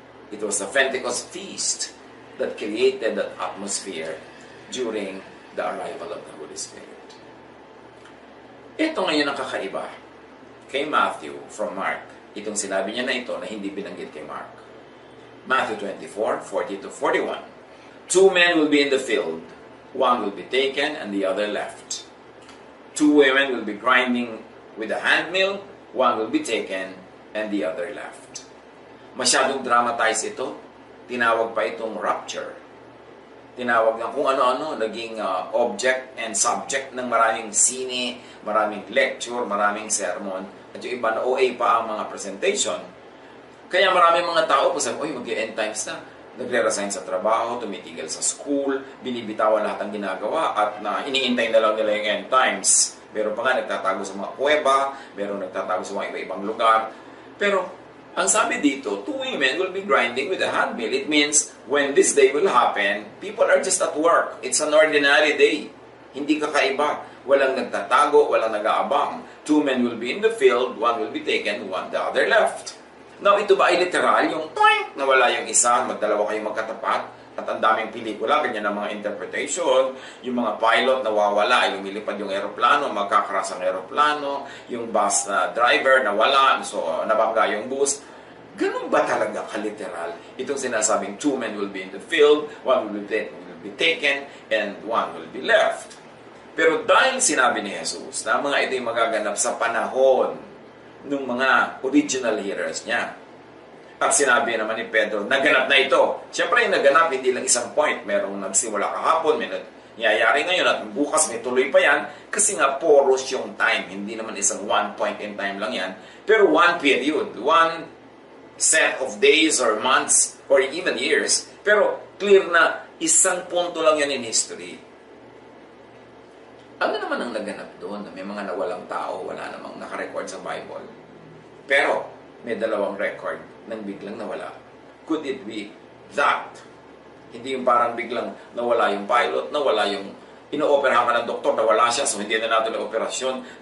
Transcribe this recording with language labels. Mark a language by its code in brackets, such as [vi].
[en] It was the Pentecost feast that created that atmosphere during the arrival of the Holy Spirit. [tl] Ito ngayon ang kakaiba kay Matthew [en] from Mark. [tl] Itong sinabi niya na ito na hindi binanggit kay Mark. [en] Matthew 24:40-41. 2 men will be in the field. One will be taken and the other left. 2 women will be grinding with a handmill. One will be taken and the other left. [tl] Masyadong dramatize ito. Tinawag pa itong rapture. Tinawag ng kung ano-ano, naging object and subject ng maraming sine, maraming lecture, maraming sermon, at yung iba na OA pa ang mga presentation. Kaya maraming mga tao po sabi, mag-end times na. Nagre-resign sa trabaho, tumitigil sa school, binibitawan lahat ang ginagawa, at iniintay na lang nila yung end times. Meron pa nga nagtatago sa mga kuweba, meron nagtatago sa mga iba-ibang lugar. Pero ang sabi dito, [en] 2 women will be grinding with a handmill. It means, when this day will happen, people are just at work. It's an ordinary day. [tl] Hindi kakaiba. Walang nagtatago, walang nag-aabang. [en] 2 men will be in the field, one will be taken, one the other left. [tl] Now, ito ba ay literal? Yung toink, nawala yung isa, magdalawa kayong magkatapat, at ang daming pelikula, ganyan ang mga interpretation. Yung mga pilot nawawala, lumilipad yung aeroplano, magkakaras ang aeroplano, yung bus na driver nawala, so nabangga yung bus. Ganun ba talaga kaliteral? Itong sinasabing [en] 2 men will be in the field, one will be taken, and one will be left. [tl] Pero dahil sinabi ni Jesus na mga ito'y magaganap sa panahon ng mga original hearers niya, At sinabi naman ni Pedro, naganap na ito. Siyempre, yung naganap, hindi lang isang point. Merong nagsimula kahapon, may nangyayari ngayon, at bukas may tuloy pa yan. Kasi nga, porous yung time. Hindi naman isang [en] one point in time [tl] lang yan. [en] Pero one period, one set of days or months or even years. [tl] Pero clear na isang punto lang yan in history. Ano naman ang naganap doon? May mga nawalang tao, wala namang nakarecord sa Bible. Pero may dalawang record nang biglang nawala. [en] Could it be that? [tl] Hindi yung parang biglang nawala yung pilot, nawala yung ino-operahan ka ng doktor, nawala siya, so hindi na natin ang operasyon.